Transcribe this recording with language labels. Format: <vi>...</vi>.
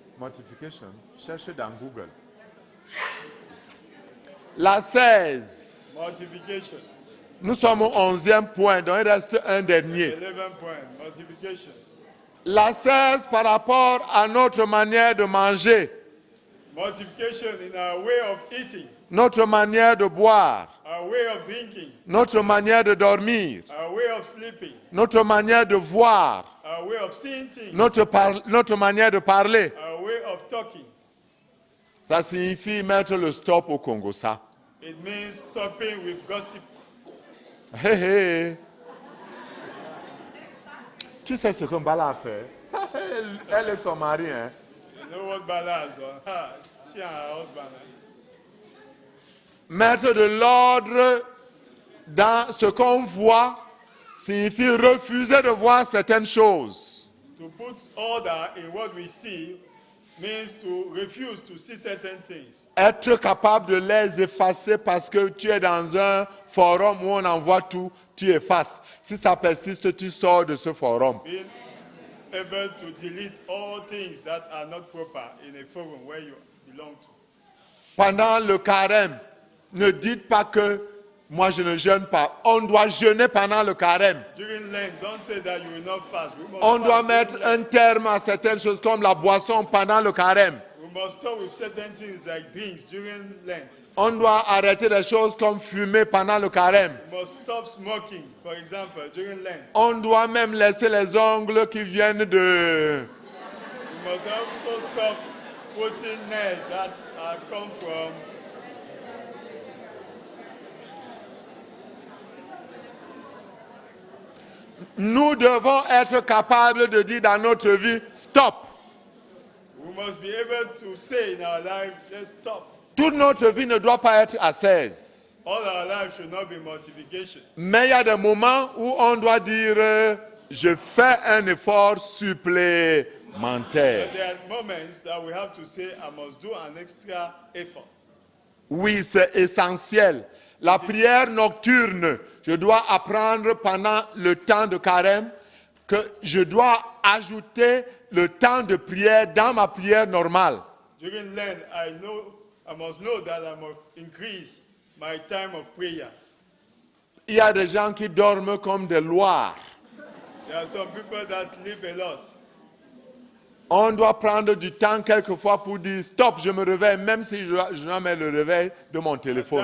<fr>Mortification. Cherchez dans Google. La 16.</fr> <en>Mortification.</en> <fr>Nous sommes au 11e point, donc il reste un dernier.</fr> <en>11 point. Mortification.</en> <fr>La 16 par rapport à notre manière de manger,</fr> <en>Mortification in our way of eating,</en> <fr>notre manière de boire,</fr> <en>our way of drinking,</en> <fr>notre manière de dormir,</fr> <en>our way of sleeping,</en> <fr>notre manière de voir,</fr> <en>our way of seeing things,</en> <fr>notre manière de parler.</fr> <en>our way of talking.</en> <fr>Ça signifie mettre le stop au Congo, ça.</fr> <en>It means stopping with gossip. Hé hé.</en> <fr>Tu sais ce que Mbala a fait? Elle et son mari, hein?</fr> <en>You know what Bala has done? She and her husband.</en> <fr>Mettre de l'ordre dans ce qu'on voit signifie refuser de voir certaines choses.</fr> <en>To put order in what we see means to refuse to see certain things.</en> <fr>Être capable de les effacer parce que tu es dans un forum où on envoie tout, tu effaces. Si ça persiste, tu sors de ce forum.</fr> <en>Being able to delete all things that are not proper in a forum where you belong to.</en> <fr>Pendant le carême, ne dites pas que moi je ne jeûne pas. On doit jeûner pendant le carême.</fr> <en>During Lent, don't say that you will not fast. We must</en> <fr>On</fr> <en>fast</en> <fr>doit</fr> <en>during</en> <fr>mettre</fr> <en>Lent.</en> <fr>un terme à certaines choses comme la boisson pendant le carême.</fr> <en>We must stop with certain things like drinks during Lent.</en> <fr>On doit arrêter des choses comme fumer pendant le carême.</fr> <en>We must stop smoking, for example, during Lent.</en> <fr>On doit même laisser les ongles qui viennent de...</fr> <en>We must also stop putting nails that come from.</en> <fr>Nous devons être capables de dire dans notre vie, stop.</fr> <en>We must be able to say in our life, let's stop.</en> <fr>Toute notre vie ne doit pas être ascèse.</fr> <en>All our life should not be mortification.</en> <fr>Mais il y a des moments où on doit dire, je fais un effort supplémentaire.</fr> <en>But there are moments that we have to say, I must do an extra effort.</en> <fr>Oui, c'est essentiel. La prière nocturne, je dois apprendre pendant le temps de carême que je dois ajouter le temps de prière dans ma prière normale.</fr> <en>During Lent, I must know that I must increase my time of prayer.</en> <fr>Il y a des gens qui dorment comme des loirs.</fr> <en>There are some people that sleep a lot.</en> <fr>On doit prendre du temps quelquefois pour dire stop, je me réveille, même si je dois mettre le réveil de mon téléphone.</fr>